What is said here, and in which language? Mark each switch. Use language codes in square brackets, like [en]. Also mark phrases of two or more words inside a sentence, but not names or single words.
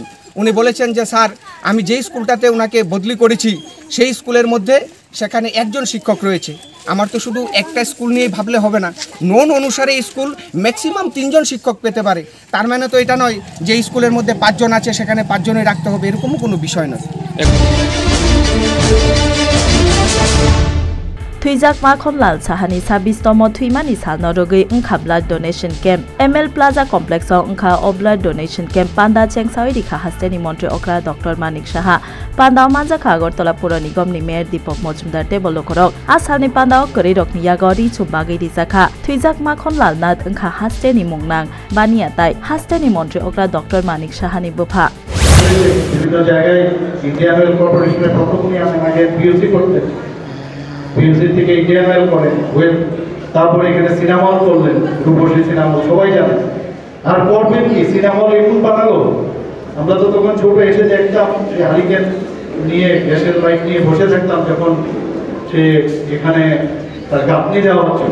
[bn] উনি বলেছেন যে স্যার, আমি যেই স্কুলটাতে ওনাকে বদলি করেছি সেই স্কুলের মধ্যে সেখানে একজন শিক্ষক রয়েছে। আমার তো শুধু একটা স্কুল নিয়েই ভাবলে হবে না, নন অনুসারে স্কুল ম্যাক্সিমাম 3 জন শিক্ষক পেতে পারে। তার মানে তো এটা নয় যে স্কুলের মধ্যে 5 জন আছে সেখানে 5 জনই রাখতে হবে, এরকমও কোনো বিষয় নয়। [trp] थुइजाकमा खनलाल साहानि 26तम थुइमानि सालनो रुगै उंखा [en] blood donation camp [trp] एमएल प्लाजा कम्प्लेक्स उंखा अ [en] blood donation camp [trp] पान्दा चेंगसावै रिखा हास्तेनि मन्त्री अक्रा डॉक्टर मानिक साहा पान्दा मानजाखा अगरतला पुर निगमनि मेयर दीपक मजुमदार टेबल करक आसामनि पान्दा करि रकनि यागरि छुबागै रिजाखा थुइजाकमा खनलाल नाथ उंखा हास्तेनि मुंनां बानियाताय हास्तेनि मन्त्री अक्रा डॉक्टर मानिक साहानि बुफा [bn] বিভিন্ন জায়গায় ইন্ডিয়ান অয়েল কর্পোরেশনের প্রথমে আসেন আগে পিএলসি করতেন, পিএলসি থেকে ইন্ডিয়ান অয়েল করেন, তারপরে এখানে [en] cinema hall [bn] করলেন, রূপসী সিনেমা হল সবাই জানে। আর করবেন কি, [en] cinema hall [bn] এখন বানালো। আমরা তো তখন ছোট এসে দেখতাম সে হারিকেন নিয়ে গ্যাসের লাইট নিয়ে বসে থাকতাম যখন সে এখানে তার গাঁথনি দেওয়া হচ্ছিল।